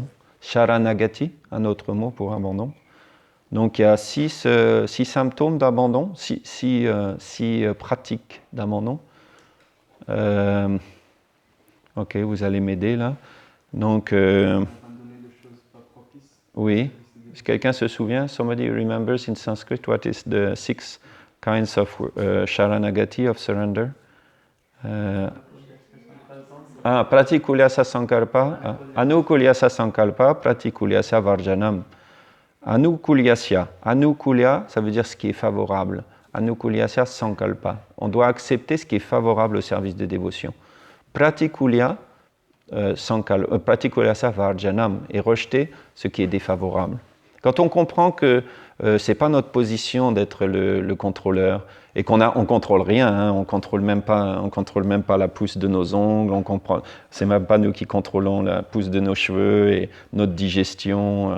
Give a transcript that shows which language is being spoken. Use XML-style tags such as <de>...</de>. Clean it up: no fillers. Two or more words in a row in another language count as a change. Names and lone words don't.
<fr>Sharanagati, un autre mot pour abandon. Donc il y a 6 symptômes d'abandon, 6 pratiques d'abandon. Ok, vous allez m'aider là. Donc, oui. Si quelqu'un se souvient,</fr> <en>somebody remembers in Sanskrit what is the 6 kinds of Sharanagati, of surrender?</en> <sa>प्रातिकूल्यस्य सङ्कल्प, आनुकूल्यस्य सङ्कल्प, प्रातिकूल्यस्य वर्जनम्. Anukulyasya. Anukulya,</sa> <fr>ça veut dire ce qui est favorable.</fr> <sa>आनुकूल्यस्य सङ्कल्प.</sa> <fr>On doit accepter ce qui est favorable au service de dévotion.</fr> <sa>प्रातिकूल्यस्य वर्जनम्,</sa> <fr>et rejeter ce qui est défavorable. Quand on comprend que c'est pas notre position d'être le contrôleur et on contrôle rien, hein, on contrôle même pas la pousse de nos ongles, c'est même pas nous qui contrôlons la pousse de nos cheveux et notre digestion.</fr>